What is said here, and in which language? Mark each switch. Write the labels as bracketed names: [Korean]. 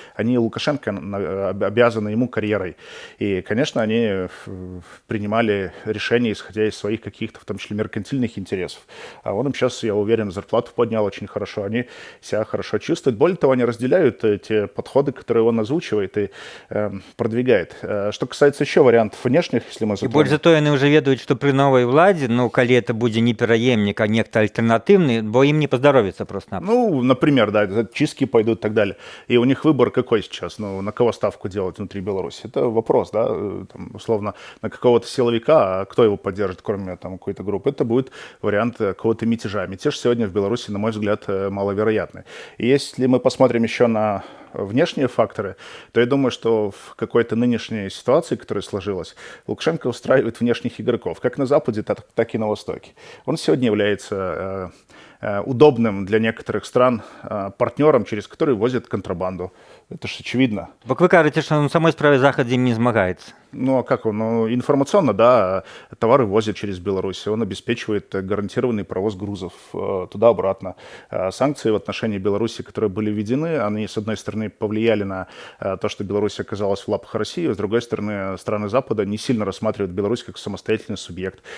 [Russian] Они Лукашенко обязаны ему карьерой. И, конечно, они принимали решения, исходя из своих каких-то, в том числе, меркантильных интересов. А он им сейчас, я уверен, зарплату поднял очень хорошо, они себя хорошо чувствуют. Более того, они разделяют те подходы, которые он озвучивает и продвигает. Что касается еще вариантов внешних, если мы [Belarusian] І [Russian] затронем... [Belarusian] больш за тое, яны ўжо ведаюць, што пры новай уладзе, ну, калі это будзе не пераемнік, а нехта альтэрнатыўны, бо ім не паздаровіцца просто. [Russian] Ну, например, да, чистки пойдут и так далее. И у них выбор какой сейчас? Ну, на кого ставку делать внутри Беларуси? Это вопрос, да, там, условно, на какого-то силовика, а кто его поддержит, кроме там какой-то группы? Это будет вариант какого-то мятежа. Мятеж сегодня в Беларуси, на мой взгляд, маловероятный. И если мы посмотрим еще на внешние факторы, то я думаю, что в какой-то нынешней ситуации, которая сложилась, Лукашенко устраивает внешних игроков, как на Западе, так и на Востоке. Он сегодня является удобным для некоторых стран партнером, через который возят контрабанду. Это же очевидно. [Belarusian] Бо вы кажаце, што на самой справе Захад з ім не змагаецца. [Russian] Ну, а как он? Ну, информационно, да, товары возят через Беларусь, он обеспечивает гарантированный провоз грузов туда-обратно. Санкции в отношении Беларуси, которые были введены, они, с одной стороны, повлияли на то, что Беларусь оказалась в лапах России, с другой стороны, страны Запада не сильно рассматривают Беларусь как самостоятельный субъект.